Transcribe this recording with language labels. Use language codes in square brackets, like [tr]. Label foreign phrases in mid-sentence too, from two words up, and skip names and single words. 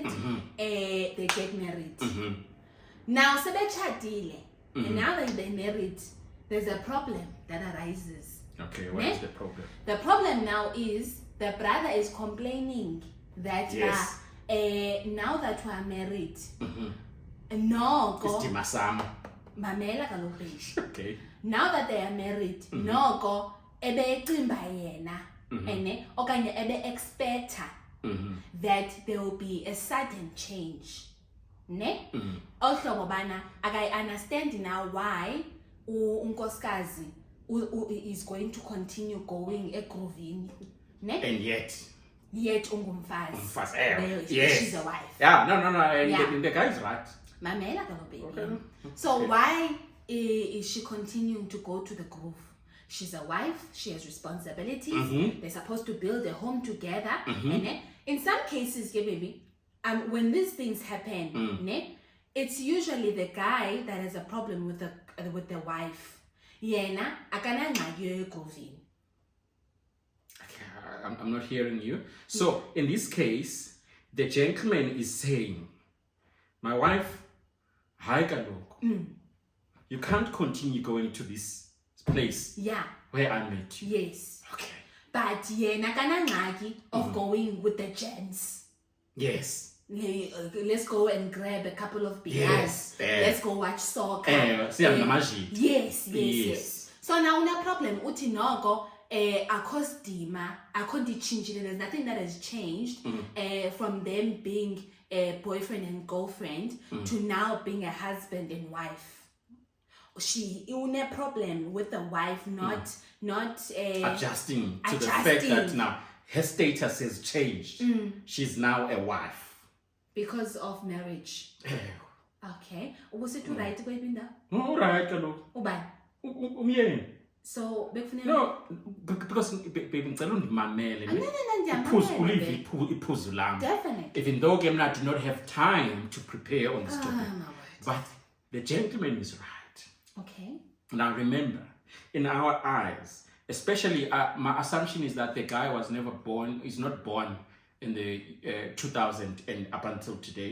[en] They get married. Now, so they chatile. And now that they're married, there's a problem that arises. Okay, what is the problem? The problem now is the brother is complaining that yes. Now that we are married, no go. [xh] Mamela kaloku. [en] Okay. Now that they are married, no go. [xh] Ebe cimba yena, okanye ebe expecta [en] that there will be a sudden change. Also, Mobana, I understand now why unkosikazi is going to continue going egrovini. And yet [xh] ungumfazi. [en] Yes. She's a wife. Yeah, no. The guy's right. [xh] Mamela baby. [en] Okay. So why is she continuing to go to the groove? She's a wife, she has responsibilities, they're supposed to build a home together. And in some cases, baby, when these things happen, it's usually the guy that has a problem with the wife. [xh] Yena akana ngxaki yogovini. [en] I'm not hearing you. So in this case, the gentleman is saying, my wife, hi kaloku, you can't continue going to this place where I met you. Yes. Okay. But [xh] yena kana ngxaki [en] of going with the gents. Yes. Let's go and grab a couple of beers. Yes. Let's go watch soccer. Yes. So now no problem. [xh] Uthi noko [en] there's nothing that has changed from them being a boyfriend and girlfriend to now being a husband and wife. She a problem with the wife not adjusting to the fact that now her status has changed. She's now a wife because of marriage. Okay. [xh] Ukusithi right kweyiphi indawo? [en] No, right, kaloku. [xh] Ubani? Umyeni. So bekufuneka [en] No, because baby [xh] ngicela undimamele. ndiyamamela. Ulive iphuzu lam. [en] Definitely. Even though I did not have time to prepare on this topic. My word. But the gentleman is right. Okay. Now remember, in our eyes, especially my assumption is that the guy was never born, is not born in the 2000 and up until today.